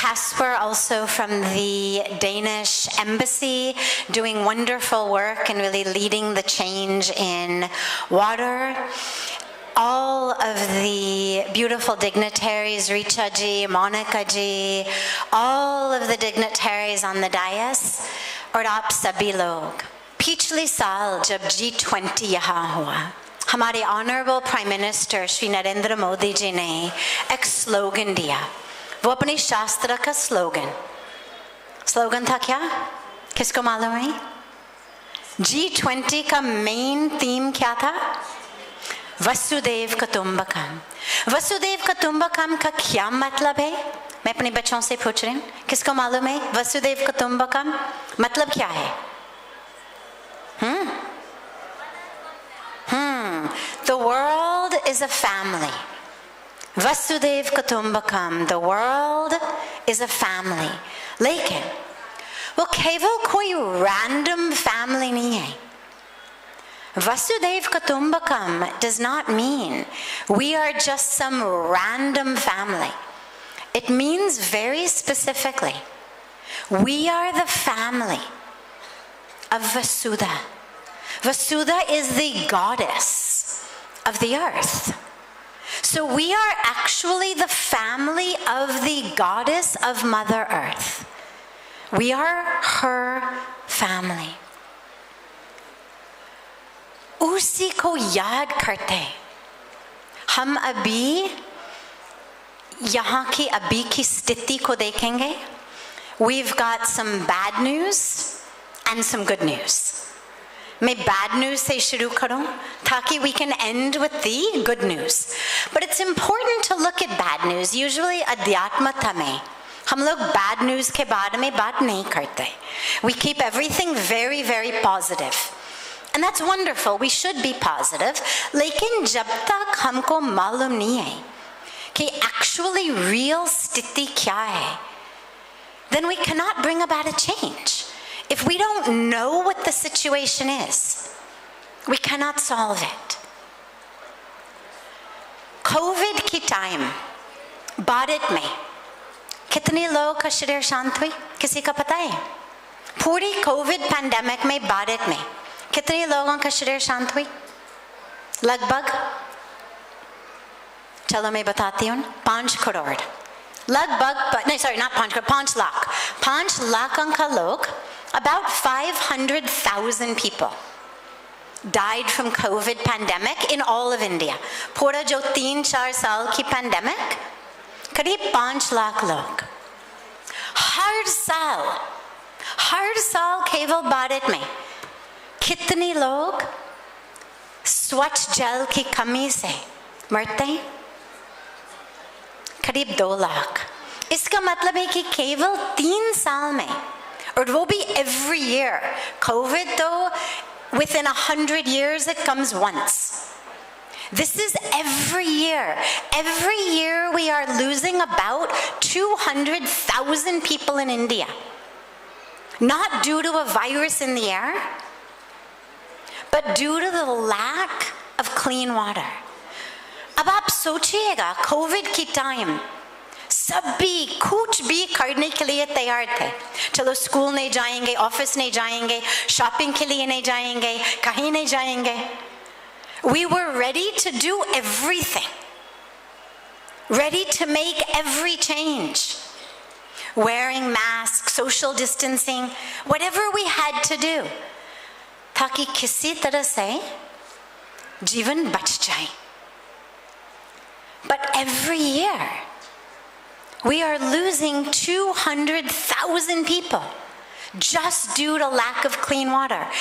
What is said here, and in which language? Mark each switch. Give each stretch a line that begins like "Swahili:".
English: Kasper, also from the Danish Embassy, doing wonderful work and really leading the change in water. All of the beautiful dignitaries, Richa ji, Monica ji, all of the dignitaries on the dais,
Hindi: और आप सभी लोग. पिछले साल जब G20 यहाँ हुआ, हमारे Honorable Prime Minister Shri Narendra Modi ji ने एक स्लोगन दिया. वो अपने शास्त्र का स्लोगन था क्या? किसको मालूम है? G20 का मेन थीम क्या था? वसुदेव कुटुंबकम. वसुदेव कुटुंबकम का क्या मतलब है? मैं अपने बच्चों से पूछ रही हूँ, किसको मालूम है वसुदेव कुटुंबकम मतलब क्या है?
English: world is a family. Vasudev Kutumbakam, the world is a family.
Hindi: लेकिन वो केवल कोई random family नहीं है.
English: Vasudev Kutumbakam does not mean we are just some random family. It means very specifically, we are the family of Vasudha. Vasudha is the goddess of the earth. So we are actually the family of the goddess of Mother Earth. We are her family.
Hindi: उसी को याद करते हम अभी यहाँ की अभी की स्थिति को देखेंगे.
English: We've got some bad news and some good news.
Hindi: मैं bad news से शुरू करूं ताकि
English: we can end with the good news. But it's important to look at bad news.
Hindi: Usually अध्यात्मता में हम लोग bad news के बारे में बात नहीं करते.
English: We keep everything very, very positive. And that's wonderful. We should be positive.
Hindi: लेकिन जब तक हमको मालूम नहीं है कि actually real स्थिति क्या है,
English: then we cannot bring about a change. If we don't know what the situation is, we cannot solve it.
Hindi: COVID की time, भारत में कितने लोगों का शरीर शांत हुई? किसी का पता है? पूरी COVID pandemic में भारत में कितने लोगों का शरीर शांत हुई? लगभग, चलो मैं बताती हूँ, 5 करोड़. लगभग, नहीं sorry, not 5 करोड़, 5 लाख. 5 लाख का लोग,
English: about 500,000 people died from COVID pandemic in all of India.
Hindi: पूरा जो 3-4 साल की pandemic, करीब 5 लाख लोग. हर साल केवल भारत में कितने लोग स्वच्छ जल की कमी से मरते हैं? करीब 2 लाख. इसका मतलब है कि केवल 3 साल में, और वो भी
English: every year. COVID though, within 100 years it comes once. This is every year. Every year we are losing about 200,000 people in India. Not due to a virus in the air, but due to the lack of clean water.
Hindi: अब आप सोचिएगा, Covid की time सभी कुछ भी करने के लिए तैयार थे. चलो स्कूल नहीं जाएंगे, ऑफिस नहीं जाएंगे, शॉपिंग के लिए नहीं जाएंगे, कहीं नहीं जाएंगे.
English: We were ready to do everything. Ready to make every change. Wearing masks, social distancing, whatever we had to do.
Hindi: ताकि किसी तरह से जीवन बच जाए.
English: But every year, we are losing 200,000 people just due to lack of clean water.